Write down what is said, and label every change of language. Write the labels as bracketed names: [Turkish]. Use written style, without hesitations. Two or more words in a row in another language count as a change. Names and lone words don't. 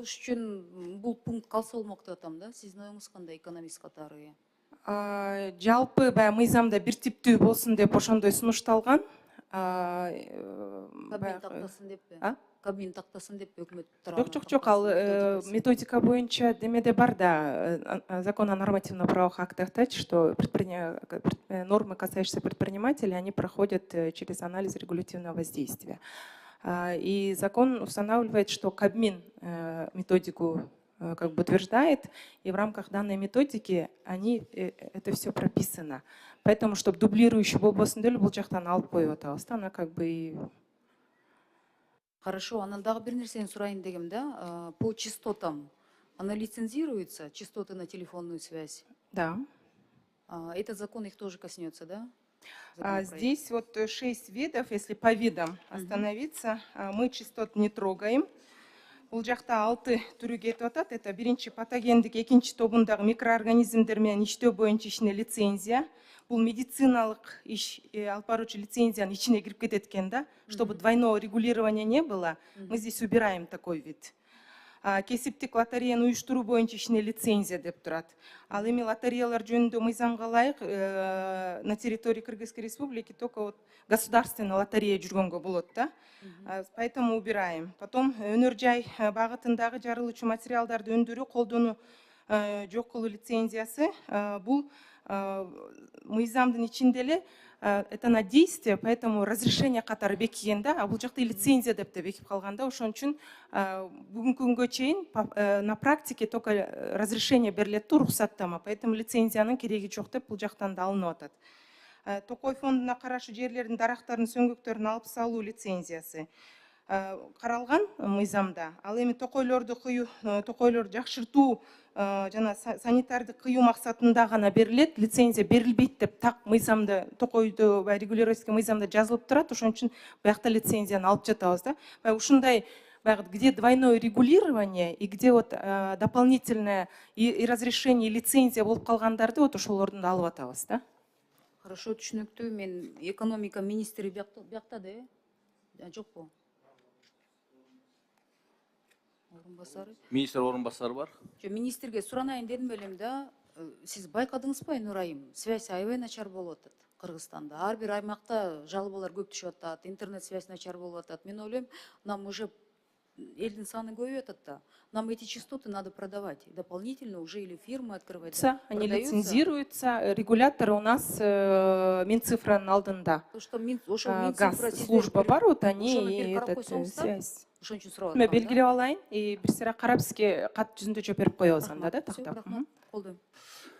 [Kyrgyz] болуш үчүн бул пункт калса болмок деп атам да. Сиздин оюңуз кандай, экономист катары? Жалпы баягы мыйзамда бир типтүү болсун деп ошондой сунушталган. Кабмин тактасын деппи? Кабмин тактасын деппи өкмөт тарабынан? Жок, ал методика боюнча демеде бар да, [Russian] закон о нормативно-правовых актах, что нормы, касающиеся предпринимателей, они проходят через анализ регулятивного воздействия. И закон устанавливает, что Кабмин методику как бы утверждает, и в рамках данной методики это все прописано. Поэтому, чтобы дублирующий [Kyrgyz] болбосын деле бул жактан алып коюп атабыз, [Russian] она как бы. Хорошо, [Kyrgyz] анан дагы бир нерсени сурайын дегем да. [Russian] По частотам она лицензируется, частоты на телефонную связь? Да. Этот закон их тоже коснется, да? Здесь вот 6 видов, если по видам остановиться, мы частот не трогаем. [Kyrgyz] Бул жакта 6 түрү кетип атат. Это биринчи патогендик, экинчи тобундагы микроорганизмдер менен иштөө боюнча ичине лицензия. Бул медициналык иш алып баруучу лицензиянын ичине кирип кетет экен да. [Russian] Чтобы двойного регулирования не было, мы здесь убираем такой вид. [Kyrgyz] Кесиптик лотереяны уюштуруу боюнча ичине лицензия деп турат. Ал эми лотереялар жөнүндө мыйзамга ылайык [Russian] на территории Кыргызской республики только вот государственная лотерея [Kyrgyz] жүргөнгө болот да. [Russian] Поэтому убираем. [Kyrgyz] Потом өнөр жай багытындагы жарылуучу материалдарды өндүрүү, колдонуу, жок кылуу лицензиясы. Бул мыйзамдын ичинде эле [Russian] это на действие, поэтому [Kyrgyz] разрешение катары бекиген да, бул жакта лицензия деп те бекип калган да. Ошон үчүн бүгүнкү күнгө чейин [Russian] на практике только разрешение [Kyrgyz] берилет, уруксаттама, поэтому лицензиянын кереги жок деп бул жактан да алынып атат. Токой фондуна карашы жерлердин дарактарын, сөңгүктөрүн алып салуу лицензиясы каралган мыйзамда. Ал эми токойлорду кыюу, токойлорду жакшыртуу жана санитарды кыюу максатында гана берилет, лицензия берилбейт деп так мыйзамда, токойду регулировательский мыйзамда жазылып турат. Ошон үчүн буякта лицензияны алып жатабыз да. [Russian] Ушундай где двойное регулирование и где вот дополнительное и разрешение, и лицензия [Kyrgyz] болуп калгандарды вот ошолордун да алып атабыз да. Хорошо, түшүнүктүү. Мен экономика министри биякта да, жокпу? Орунбасары? Министр орунбасары бар. Министрге суранайын дедим элем да. Сиз байкадыңызбы, Нурайым? Связь аябай начар болуп атат Кыргызстанда. Ар бир аймакта жалобалар көп түшүп атат, интернет связь начар болуп атат. Мен ойлойм, [Russian] нам уже [Kyrgyz] элдин саны көбөйүп атат да. [Russian] Нам эти частоты надо продавать дополнительно уже, или фирмы открывать. Они лицензируются, регуляторы у нас Минцифранын алдында. То, что газ служба бар, вот они этот связь. [Kyrgyz] Белгилеп алайын, бир сыра карап сизге кат жүзүндө жооп берип коебуз анда да, тактап. Колдойм.